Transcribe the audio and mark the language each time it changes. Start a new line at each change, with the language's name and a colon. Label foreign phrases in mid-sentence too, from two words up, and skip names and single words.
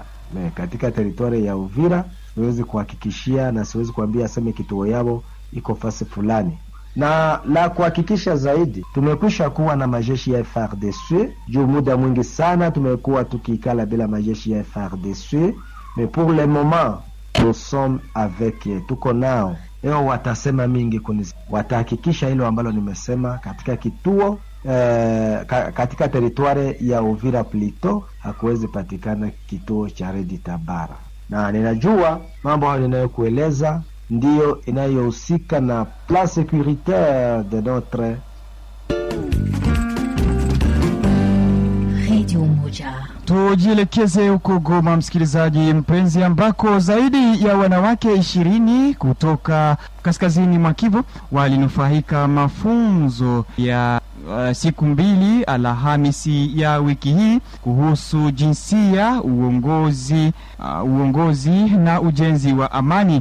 Swahili: Katika territoire ya Uvira siwezi kuhakikishia na siwezi kuambia aseme kituo yao iko fasi fulani. Na la kuhakikisha zaidi, tumekwisha kuwa na majeshi ya FARDC juu muda mwingi sana tumekuwa tukikala bila majeshi ya FARDC,
French: mais pour le moment nous sommes avec,
Swahili: tuko nao. Leo watasema mingi watahakikisha hilo ambalo nimesema katika kituo katika territoire ya Uvira plito hakuwezi patikana kituo cha Redi Tabara. Na ninajua mambo hayo ninayokueleza ndiyo inayohusika na
French: plan sécuritaire de notre
Swahili: Radio Moja. Tujielekeze huko Goma, msikilizaji mpenzi, ambako zaidi ya wanawake 20 kutoka kaskazini mwa Kivu walinufaika mafunzo ya siku 2 Alhamisi ya wiki hii kuhusu jinsia, uongozi na ujenzi wa amani.